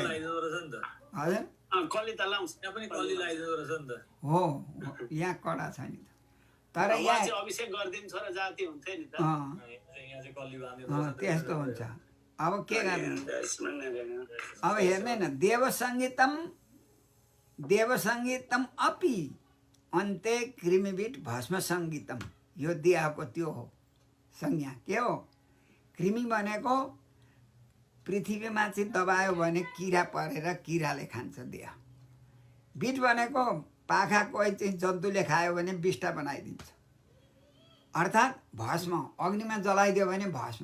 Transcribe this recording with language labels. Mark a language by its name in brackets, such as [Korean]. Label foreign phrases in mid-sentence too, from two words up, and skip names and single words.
[Nepali] हजुर कली त लाउँछ हो, यहाँ कडा छ नि त। तर उहाँ यहाँ चाहिँ अभिषेक गरिदिन्छ र जाति हुन्थ्यो नि त। त्यस्तो हुन्छ। अब के गर्नु, अब हेर्ने न, [Sanskrit] देवसङ्गीतम अपि अन्ते कृमिबिट भस्म सङ्गीतम। [Nepali] यो देहको त्यो हो संज्ञा। के हो? कृमि भनेको पृथ्वीमा चाहिँ दबायो भने किरा परेर किराले खान्छ देह। बिट भनेको पाखा कोही चाहिँ जन्तुले खायो भने बिष्टा बनाइदिन्छ। अर्थात् भस्म अग्निमा जलाइदियो भने भस्म।